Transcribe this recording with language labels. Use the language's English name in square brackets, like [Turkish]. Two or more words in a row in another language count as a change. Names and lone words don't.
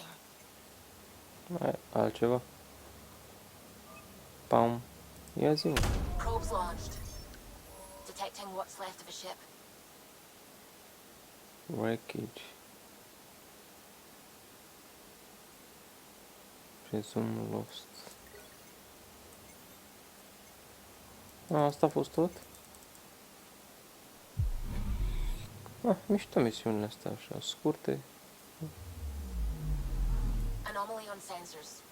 [Romanian] Mai altceva? Pam. Ia zi, mă. [English] Probes launched. Detecting what's left of a ship. Wreckage. Presume lost. [Romanian] Asta a fost tot? Mișto misiunile astea așa, scurte. [English] Anomaly on sensors.